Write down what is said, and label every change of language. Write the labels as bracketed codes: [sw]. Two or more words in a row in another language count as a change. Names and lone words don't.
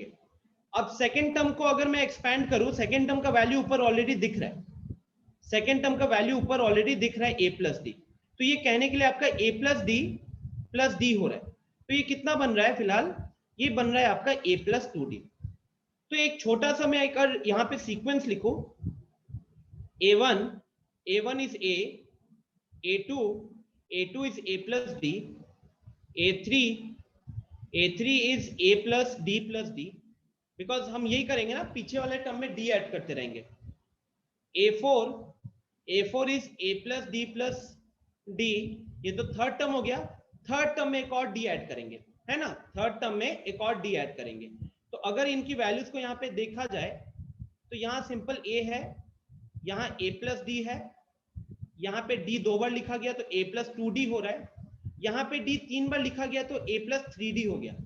[hi] अब [en] second term [hi] को अगर मैं एक्सपैंड करूं, [en] second term [hi] का वैल्यू ऊपर ऑलरेडी दिख रहा है, [en] second term [hi] का वैल्यू ऊपर ऑलरेडी दिख रहा है [en] a plus d, [hi] तो ये कहने के लिए आपका [en] a plus d [hi] हो रहा है, तो ये कितना बन रहा है फिलहाल? ये बन रहा है आपका [en] a plus 2d. [hi] तो एक छोटा सा मैं एक यहाँ पे सीक्वेंस लिखूं, [en] a1 is a, a2 is a plus d, a3 is a plus d, [hi] बिकॉज हम यही करेंगे ना, पीछे वाले टर्म में d ऐड करते रहेंगे। [en] a4 is a plus d, [hi] ये तो [en] third term [hi] हो गया, [en] third term [hi] में एक और [en] d add [hi] करेंगे, है ना, [en] third term [hi] में एक और [en] d add [hi] करेंगे। तो अगर इनकी वैल्यूज को यहाँ पे देखा जाए तो यहाँ सिंपल a है, यहाँ [en] a plus d [hi] है, यहाँ पे d 2 बार लिखा गया तो [en] a plus 2d [hi] हो रहा है, यहाँ पे d 3 बार लिखा गया तो [en] a plus 3d [hi] हो गया।